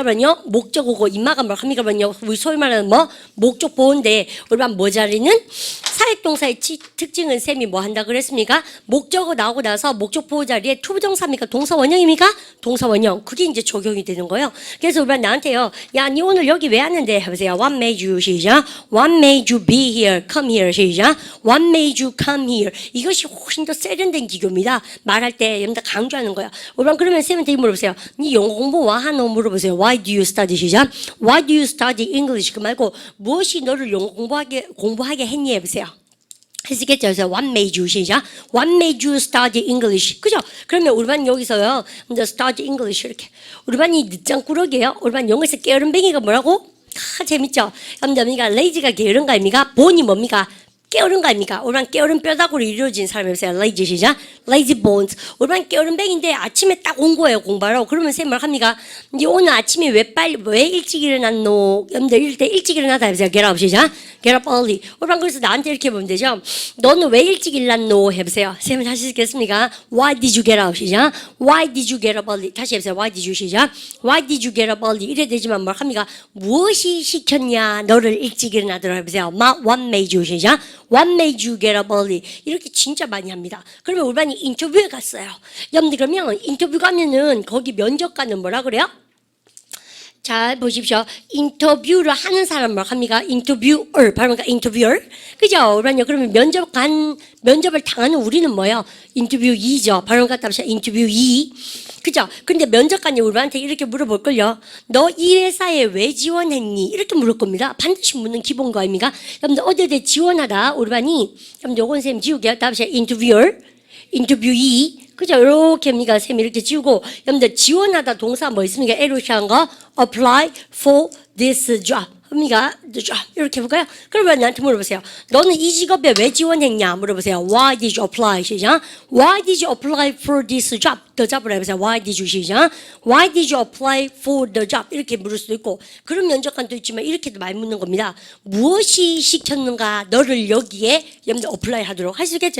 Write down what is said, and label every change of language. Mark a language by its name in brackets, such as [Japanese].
[Korean] 여러분요 목적어고 임마가 뭘 합니까? 여러분요 우리 소위 말하는 뭐 목적 보호인데 여러분 뭐 자리는 사역 동사의 특징은 쌤이 뭐 한다 그랬습니까? 목적어 나오고 나서 목적 보호 자리에 투부정사입니까? 동사 원형입니까? 동사 원형. 그게 이제 적용이 되는 거예요. 그래서 우리 나한테요. 야, 니 오늘 여기 왜 왔는데? 해보세요. [English] What made you [Korean] 시작. [English] What made you be here? Come here 시작. What made you come here? [Korean] 이것이 훨씬 더 세련된 기교입니다. 말할 때 여러분들 강조하는 거야. 우리 그러면 쌤한테 물어보세요. 니 영어 공부 와 하노 물어보세요. [English] Why do you study 시작. Why do you study English? [Korean] 그 말고 무엇이 너를 영어 공부하게 했니? 해보세요. 했겠죠. 그래서 [English] what made you [Korean] 시작. [English] What made you study English? [Korean] 그죠? 그러면 우리 반 여기서요. [English] study English [Korean] 이렇게. 우리 반이 늦장꾸러기예요. 우리 반 영어에서 게으름뱅이가 뭐라고? 재밌죠? 여러분들 lazy가 게으른 거 아닙니까? 본이 뭡니까? 깨어른 거 아닙니까? 우리 반 깨어른 뼈다구로 이루어진 사람이었어요. [English] lazy [Korean] 시작. [English] lazy bones. [Korean] 우리 반 깨어른뱅인데 아침에 딱 온 거예요. 공부하라고. 그러면 쌤 뭘 합니까? 이제 오늘 아침에 왜 일찍 일어났노? 여러분들 이럴 때 일찍 일어나다 해보세요. [English] get up [Korean] 시작. [English] get up early. [Korean] 우리 반 그래서 나한테 이렇게 보면 되죠. 너는 왜 일찍 일어났노? 해보세요. 쌤은 다시 읽겠습니까? [English] Why did you get up 시작. Why did you get up early? [Korean] 다시 해보세요. [English] Why did you 시작. Why did you get up early? [Korean] 이래 되지만 뭘 합니까? 무엇이 시켰냐? 너를 일찍 일어나도록 해보세요. [English] What made you 시작. What made you get up early? [Korean] 이렇게 진짜 많이 합니다. 그러면 우리 반이 인터뷰에 갔어요. 여러분들 그러면 인터뷰 가면은 거기 면접관은 뭐라 그래요? 잘 보십시오. 인터뷰를 하는 사람 뭘 합니까? 인터뷰어. 발음가 인터뷰어. 그죠? 그러면 면접을 당하는 우리는 뭐예요? 인터뷰이죠. 발음 갖다 보시죠. 인터뷰이. 그죠? 근데 면접관이 우리한테 이렇게 물어볼걸요. 너 이 회사에 왜 지원했니? 이렇게 물을 겁니다. 반드시 묻는 기본 거 아닙니까? 여러분들 어디에 지원하다 우리 반이 여러분들 요건 쌤 지우게요. 다음 시간 인터뷰어. 인터뷰이. 그죠? 이렇게 합니까? 쌤이 이렇게 지우고 여러분들 지원하다 동사 뭐 있습니까? 이렇게 한 거 [English] apply for this job [Korean] 합니까? 이렇게 해볼까요? 그러면 나한테 물어보세요. 너는 이 직업에 왜 지원했냐? 물어보세요. [English] Why did you apply? [Korean] 시작. [English] Why did you apply for this job? The job을 [Korean] 해보세요. [English] Why did you 시작. Why did you apply for the job? [Korean] 이렇게 물을 수도 있고 그런 면접관도 있지만 이렇게도 많이 묻는 겁니다. 무엇이 시켰는가? 너를 여기에 여러분들 apply 하도록 할 수 있겠죠?